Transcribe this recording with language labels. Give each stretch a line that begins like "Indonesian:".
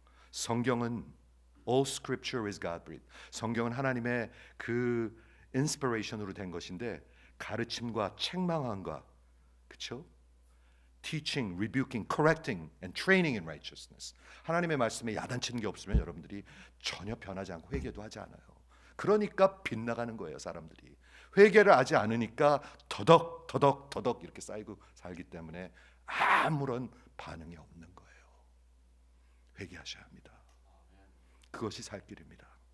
Korean: 성경은
English: all scripture is God breathed.
Korean: 성경은 하나님의 그 인스피레이션으로 된 것인데 가르침과 책망함과 그렇죠?
English: teaching, rebuking, correcting and training in righteousness.
Korean: 하나님의 말씀에 야단치는 게 없으면 여러분들이 전혀 변하지 않고 회개도 하지 않아요. 그러니까 빗나가는 거예요, 사람들이. 회개를 하지 않으니까 더덕 이렇게 쌓이고 살기 때문에 아무런 반응이 없는 거예요. 회개하셔야 합니다. 그것이 살 길입니다.